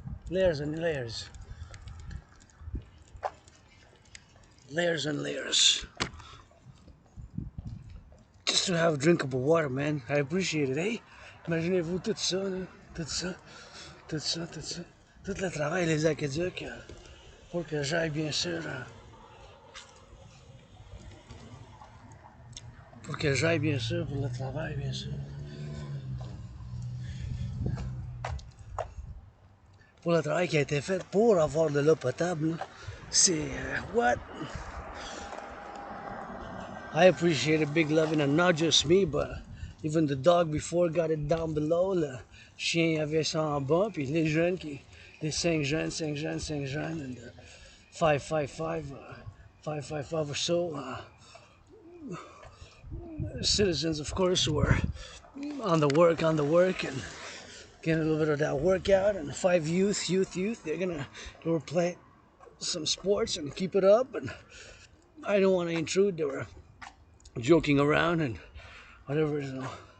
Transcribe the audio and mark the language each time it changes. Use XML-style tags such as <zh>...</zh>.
<en>Layers and layers. Layers and layers. Just to have drinkable water, man. I appreciate it, eh?</en> <fr>Imaginez-vous tout ça, là. Tout ça. Tout ça, tout ça. Tout le travail, les aqueducs, pour que j'aille bien sûr. Pour que j'aille bien sûr pour le travail, bien sûr. Pour le travail qui a été fait pour avoir de l'eau potable, c'est what?</fr> <en>I appreciate it, big loving, and not just me, but even the dog before got it down below.</en> <fr>Le chien avait ça en bas, puis les jeunes, les 5 jeunes,</fr> <en>and 555 or so. Citizens, of course, were on the work, and getting a little bit of that workout. And 5 youth. They were playing some sports and keep it up. And I don't want to intrude. They were joking around and whatever, you know.</en>